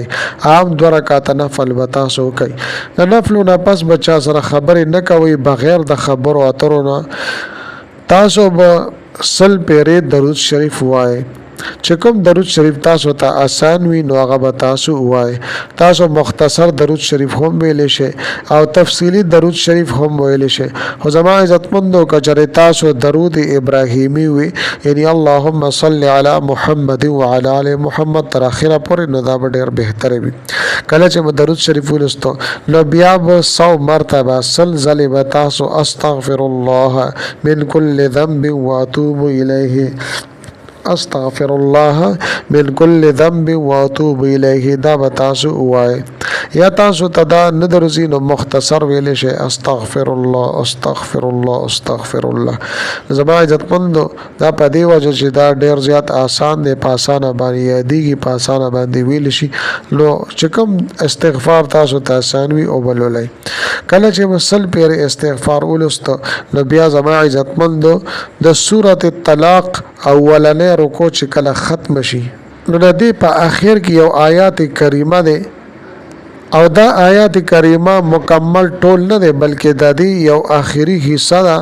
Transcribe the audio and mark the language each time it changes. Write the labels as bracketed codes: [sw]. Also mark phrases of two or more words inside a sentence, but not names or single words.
[ps] عام 2 رکعاته نفل به تاسو وکئ. د نفلو نه پس به چا سره خبرې نه کوئ، بغیر د خبرو اترو نه تاسو به 100 پیرې درود شریف ووایئ. چې کوم درود شریف تاسو ته آسان وي نو هغه به تاسو ووایئ. تاسو مختصر درود شریف هم ویلی شئ او تفصیلی درود شریف هم ویلی شئ. خو زما عزتمندو، که چېرې تاسو درود ابراهیمی وي، یعنی [ar] اللهم صل علی محمد وعلی آل محمد [ps] تر اخره پورې، نو دا به ډېر بهتره وي. کله چې مو درود شریف ولوستو، نو بیا به 100 مرتبه 100 ځلې به تاسو [ar] استغفر الله من کل ذنب واتوب الیه، استغفر الله من کل ذنب واتوب الیه، [ps] دا به تاسو ووایئ. یا تاسو ته دا نه درځي نو مختصر ویلی شي [ar] استغفر الله استغفر الله استغفر الله. [ps] زما عزتمندو دا په دې وجه چې دا ډیر زیات آسان دی، په اسانه باندې یادېږي، په اسانه باندې ویلی شي. نو چې کوم استغفار تاسو ته آسان وي او بلولئ. کله چې مسل پیر استغفار ولست نو بیا زما عزتمندو د سورۃ الطلاق اولنې رکوع چې کله ختم شي نو د دې په آخر کې یو آیات کریمه ده او دا آیات کریمه مکمل ټول نه ده بلکې د دې یو آخري حصہ ده.